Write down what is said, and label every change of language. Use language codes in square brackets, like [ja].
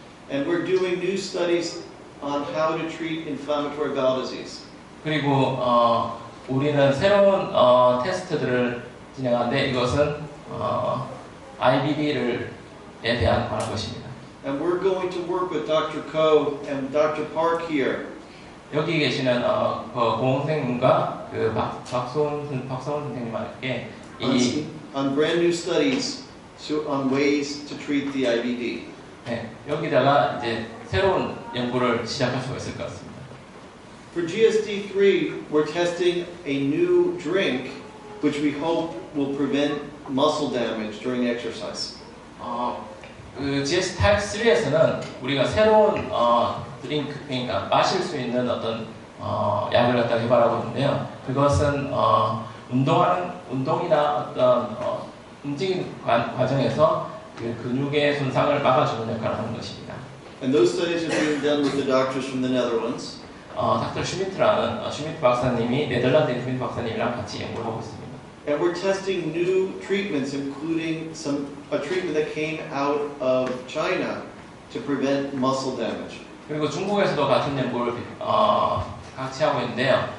[en] And we're doing new studies on how to treat inflammatory bowel disease. [ko] 그리고 우리는 새로운 테스트들을 진행하는데 이것은 IBD에 대한 것입니다. [en] And we're going to work with Dr. Ko and Dr. Park here. [ko] 여기 계시는 공생님과 박성훈 선생님과 함께 [en] on brand new studies on ways to treat the IBD. [ko] 네, 여기다가 이제 새로운 연구를 시작할 수가 있을 것 같습니다. [en] For GSD-3, we're testing a new drink which we hope will prevent muscle damage during exercise. [ko] GSD 타입 3에서는 우리가 새로운 드링크, 그러니까 마실 수 있는 어떤 약을 갖다 개발하고 있는데요. 그것은 운동이나 어떤 움직임 과정에서 그 근육의 손상을 막아주는 역할을 하는 것입니다. [en] And those studies are being done with the doctors from the Netherlands. [ko] 닥터 슈미트 박사님이 네덜란드의 슈미트 박사님이랑 같이 연구를 하고 있습니다. [en] And we're testing new treatments, including a treatment that came out of China to prevent muscle damage. [ko] 그리고 중국에서도 같은 연구를 같이 하고 있는데요.